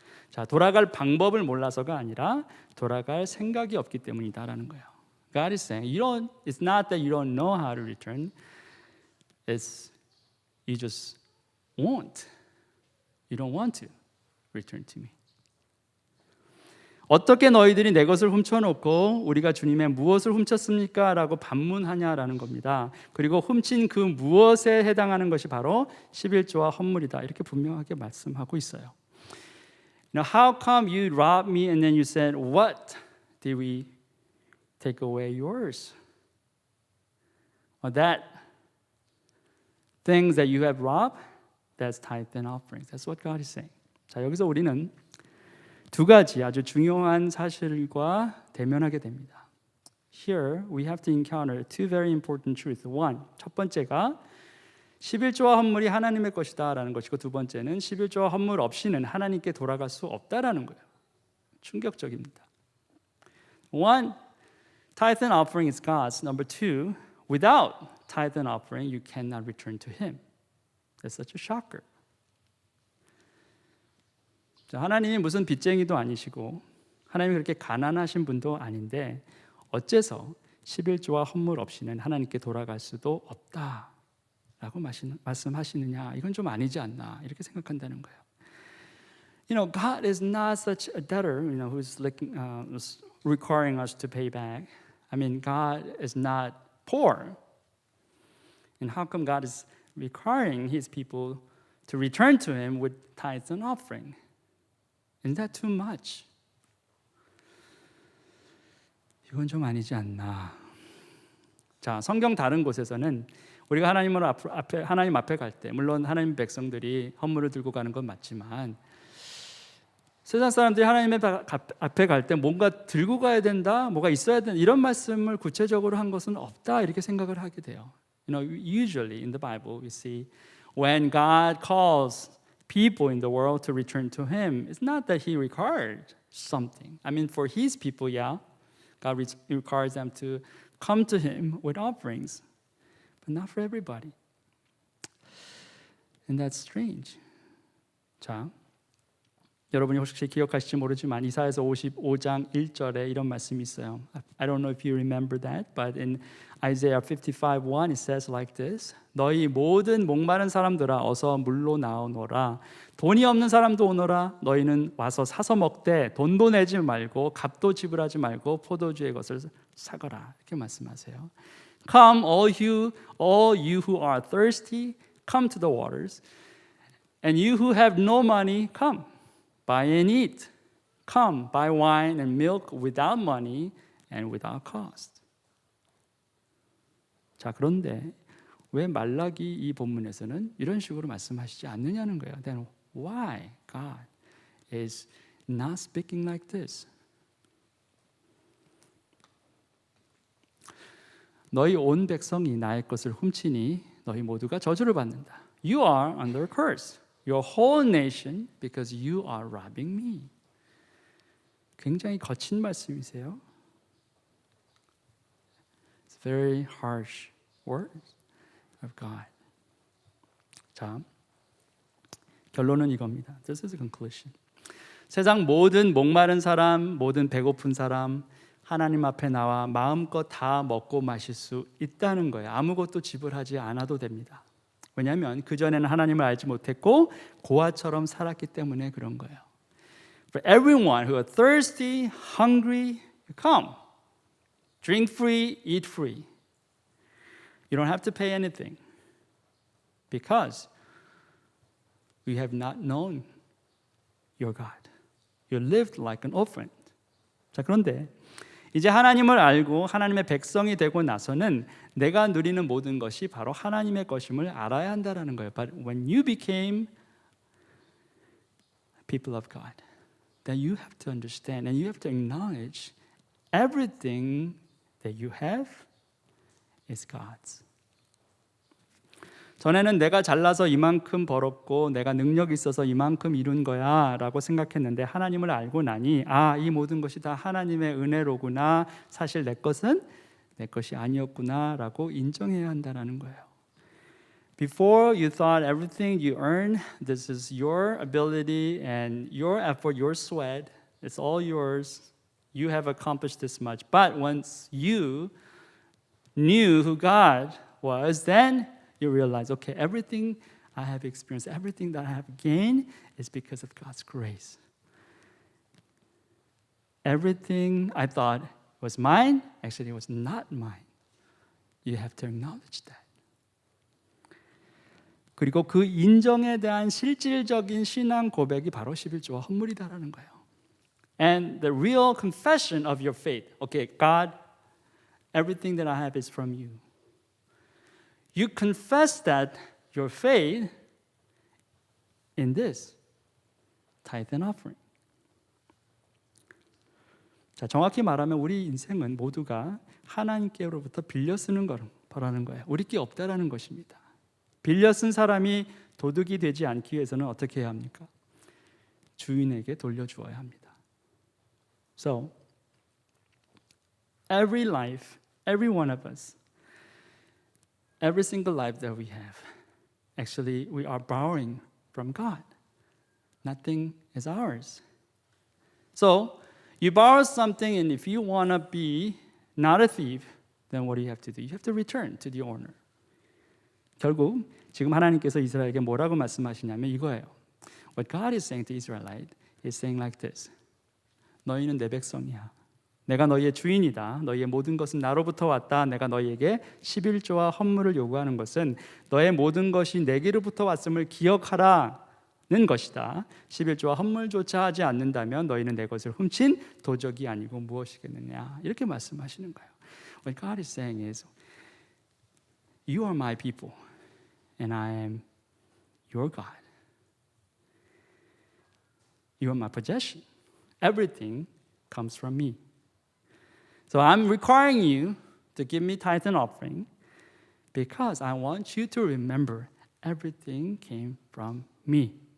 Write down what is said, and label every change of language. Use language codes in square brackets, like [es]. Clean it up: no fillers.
[ko] 자, 돌아갈 방법을 몰라서가 아니라 돌아갈 생각이 없기 때문이다라는 거예요. [en] God is saying, it's not that you don't know how to return. It's you just won't. You don't want to return to me. [ko] 어떻게 너희들이 내 것을 훔쳐놓고 우리가 주님의 무엇을 훔쳤습니까? 라고 반문하냐라는 겁니다. 그리고 훔친 그 무엇에 해당하는 것이 바로 11조와 헌물이다. 이렇게 분명하게 말씀하고 있어요. [en] Now, how come you robbed me and then you said, what did we take away yours? Or that things that you have robbed, that's tithe and offerings. That's what God is saying. [ko] 자, 여기서 우리는 두 가지 아주 중요한 사실과 대면하게 됩니다. [en] Here we have to encounter two very important truths. One, [ko] 첫 번째가 11조와 헌물이 하나님의 것이다라는 것이고 두 번째는 11조와 헌물 없이는 하나님께 돌아갈 수 없다라는 거예요. 충격적입니다. [en] One, tithe and offering is God's. Number two, without tithe and offering, you cannot return to Him. That's such a shocker. [ko] 자, 하나님이 무슨 빚쟁이도 아니시고 하나님이 그렇게 가난하신 분도 아닌데 어째서 11조와 헌물 없이는 하나님께 돌아갈 수도 없다라고 말씀하시느냐? 이건 좀 아니지 않나 이렇게 생각한다는 거예요. [en] You know, God is not such a debtor, you know, who's requiring us to pay back. I mean, God is not poor. And how come God is requiring His people to return to Him with tithes and offering? Isn't that too much? [ko] 이건 좀 아니지 않나. 자, 성경 다른 곳에서는 우리가 하나님 앞에 갈 때, 물론 하나님 백성들이 헌물을 들고 가는 건 맞지만 세상 사람들이 하나님 앞에 갈 때 뭔가 들고 가야 된다, 뭐가 있어야 된다 이런 말씀을 구체적으로 한 것은 없다 이렇게 생각을 하게 돼요. [en] You know, usually in the Bible we see when God calls people in the world to return to Him, it's not that He required something. I mean, for His people, yeah, God requires them to come to Him with offerings, but not for everybody. And that's strange. 자, [ko] 여러분이 혹시 기억하실지 모르지만 이사야서 55장 1절에 이런 말씀이 있어요. [en] I don't know if you remember that, but in Isaiah 55:1 it says like this. [ko] 너희 모든 목마른 사람들아 어서 물로 나오너라. 돈이 없는 사람도 오너라. 너희는 와서 사서 먹되 돈도 내지 말고 값도 지불하지 말고 포도주의 것을 사거라. 이렇게 말씀하세요. [en] Come all you who are thirsty, come to the waters. And you who have no money, come. Buy and eat. Come, buy wine and milk without money and without cost. [ko] 자, 그런데 왜 말라기 이 본문에서는 이런 식으로 말씀하시지 않느냐는 거예요. [en] Then why God is not speaking like this? [ko] 너희 온 백성이 나의 것을 훔치니 너희 모두가 저주를 받는다. [en] You are under curse. Your whole nation, because you are robbing me. [ko] 굉장히 거친 말씀이세요. [en] It's very harsh words of God. [ko] 자, 결론은 이겁니다. [en] This is the conclusion. [ko] 세상 모든 목마른 사람, 모든 배고픈 사람, 하나님 앞에 나와 마음껏 다 먹고 마실 수 있다는 거예요. 아무것도 지불하지 않아도 됩니다. 왜냐하면 그전에는 하나님을 알지 못했고 고아처럼 살았기 때문에 그런 거예요. [en] For everyone who are thirsty, hungry, come. Drink free, eat free. You don't have to pay anything because you have not known your God. You lived like an orphan. [ko] 자, 그런데 이제 하나님을 알고 하나님의 백성이 되고 나서는 내가 누리는 모든 것이 바로 하나님의 것임을 알아야 한다는 거예요. [en] But when you became people of God, then you have to understand and you have to acknowledge everything that you have is God's. [ko] 전에는 내가 잘나서 이만큼 벌었고 내가 능력이 있어서 이만큼 이룬 거야 라고 생각했는데 하나님을 알고 나니 이 모든 것이 다 하나님의 은혜로구나. 사실 내 것은 내 것이 아니었구나 라고 인정해야 한다는 거예요. [en] Before you thought everything you earn, this is your ability and your effort, your sweat, it's all yours. You have accomplished this much. But once you knew who God was, then you realize, okay, everything I have experienced, everything that I have gained is because of God's grace. Everything I thought was mine, actually it was not mine. You have to acknowledge that. [ko] 그리고 그 인정에 대한 실질적인 신앙 고백이 바로 11조와 헌물이다라는 거예요. [en] And the real confession of your faith. Okay, God, everything that I have is from you. You confess that your faith in this tithe and offering. [ko] 자, 정확히 말하면 우리 인생은 모두가 하나님께로부터 빌려 쓰는 거라는 거예요. 우리 게 없다라는 것입니다. 빌려 쓴 사람이 도둑이 되지 않기 위해서는 어떻게 해야 합니까? 주인에게 돌려주어야 합니다. [en] So, every life, every one of us, every single life that we have, actually we are borrowing from God. Nothing is ours. So, you borrow something and if you want to be not a thief, then what do you have to do? You have to return to the owner. [ko] 결국 지금 하나님께서 이스라엘에게 뭐라고 말씀하시냐면 이거예요. [en] What God is saying to Israelite is saying like this. [ko] 너희는 내 백성이야. 내가 너희의 주인이다. 너희의 모든 것은 나로부터 왔다. 내가 너희에게 11조와 헌물을 요구하는 것은 너의 모든 것이 내게로부터 왔음을 기억하라는 것이다. 11조와 헌물조차 하지 않는다면 너희는 내 것을 훔친 도적이 아니고 무엇이겠느냐. 이렇게 말씀하시는 거예요. [en] What God is saying is You are my people and I am your God. You are my possession. Everything comes from me. So I'm requiring you to give me tithe and offering because I want you to remember everything came from me.